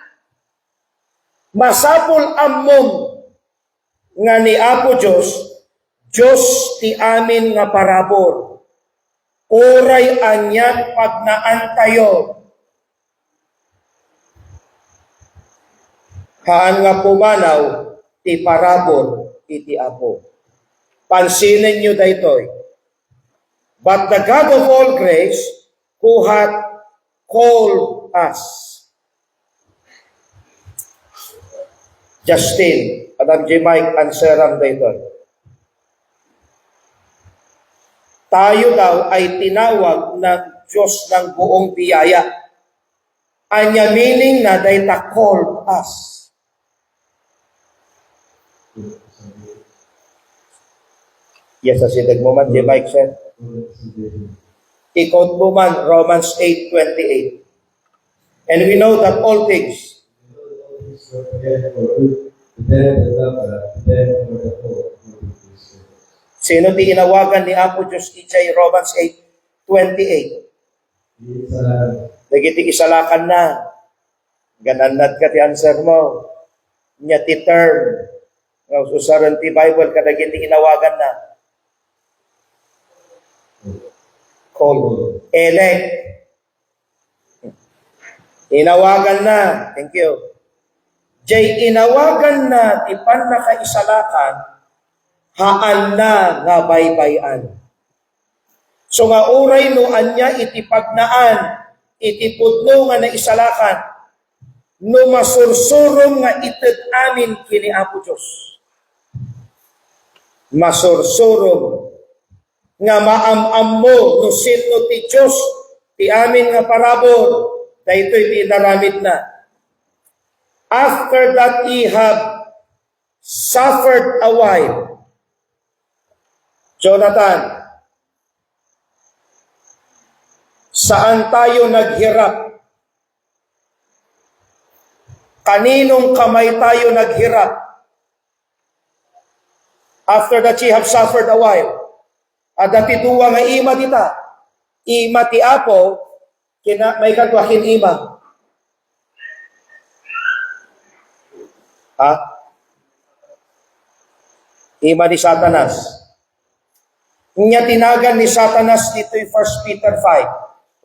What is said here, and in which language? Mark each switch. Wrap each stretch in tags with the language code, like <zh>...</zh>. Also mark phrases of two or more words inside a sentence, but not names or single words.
<ilo>Masapul ammom nga ni Apo Diyos, Diyos ti amin nga parabor. Oray anyat pagnaan tayo. Haan nga pumanaw ti parabor iti Apo. Pansinin nyo daytoy.</ilo> <en>But the God of all grace, who hath called us. Justin, Adam J. Mike,</en> <ilo>answeran daytoy.</ilo> <tl>Tayo daw ay tinawag ng Diyos ng buong biyaya.</tl> <ilo>Anya meaning na dayta</ilo> <en>called us. Yes, as it moment, J. Mike said.</en> <ilo>I-quote mo man Romans 8:28.</ilo> <en>And we know that all things</en> <ilo>sino ti inawagan ni Apo Diyos ijay Romans 8:28. Dagiti isalakan na. Gananad ka ti answer mo. Nya ti term. Nga usaran ti Bible kadagiti inawagan na.</ilo> <en>Called. Elect.</en> <ilo>Inawagan na.</ilo> <en>Thank you.</en> <ilo>Jay inawagan na ti pan nakaisalakan haan na nga baybayan. So nga uray no anya iti pagnaan, iti pudno nga naisalakan, no masursurom nga ited amin kini Apo Diyos. Masursurom nga maamam mo no sino ti Diyos, ti amin nga parabor, daytoy ti naramid na.</ilo> <en>After that ye have suffered a while,</en> <tl>Jonathan, saan tayo naghirap? Kaninong kamay tayo naghirap?</tl> <en>After that ye have suffered a while.</en> <ilo>Adati duwa nga ima dita. Ima ti Apo, kina may kagwahin ima. Ha? Ima ni Satanas. Nya tinagan ni Satanas dito'y 1 Peter 5.</ilo>